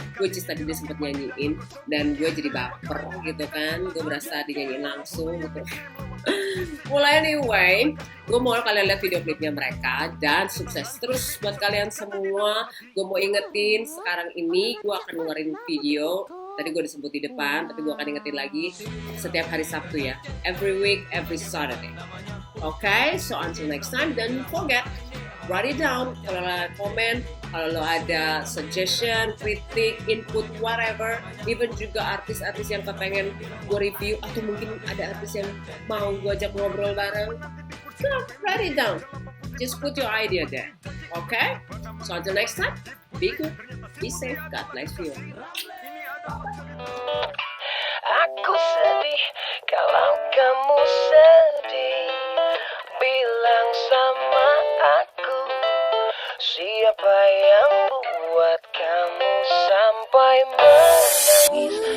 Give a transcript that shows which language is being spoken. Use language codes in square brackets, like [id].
[id] Which is tadi dia sempat nyanyiin dan gue jadi baper gitu kan. Gue berasa dinyanyiin langsung gitu. Mulai anyway, gue mau kalian lihat video klipnya mereka dan sukses terus buat kalian semua. Gue mau ingetin sekarang ini gue akan ngeluarin video. Tadi gue disebut di depan, tapi gue akan ingetin lagi setiap hari Sabtu ya. [en] Every week, every Saturday. Okay, so until next time, don't forget, write it down. [id] Kalau lo ada komen, kalau lo ada suggestion, kritik, input, whatever. Even juga artis-artis yang kepengen gue review, atau mungkin ada artis yang mau gue ajak ngobrol bareng. [en] So, write it down. Just put your idea there. Okay? So until next time, be good, be safe, God bless you. [id] Aku sedih kalau kamu sedih. Bilang sama aku, siapa yang buat kamu sampai menangis.